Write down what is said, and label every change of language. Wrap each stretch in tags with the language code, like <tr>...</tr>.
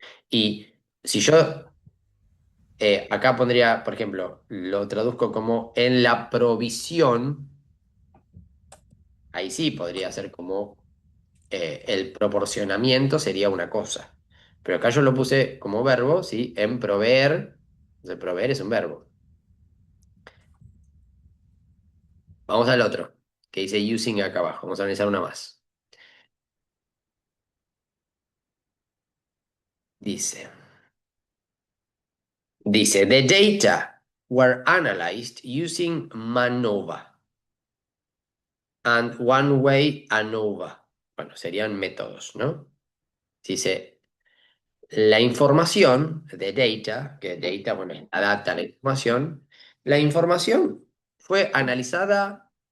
<es>Y si yo acá pondría, por ejemplo, lo traduzco como en la provisión, ahí sí podría ser como el proporcionamiento sería una cosa. Pero acá yo lo puse como verbo, ¿sí? En proveer. Entonces, proveer es un verbo. Vamos al otro, que dice using acá abajo. Vamos a analizar una más.</es> <en>Dice, the data were analyzed using MANOVA and one-way ANOVA.</en> <es>Bueno, serían métodos, ¿no? Dice, la información de data, que data, bueno, es la data, la información fue analizada</es>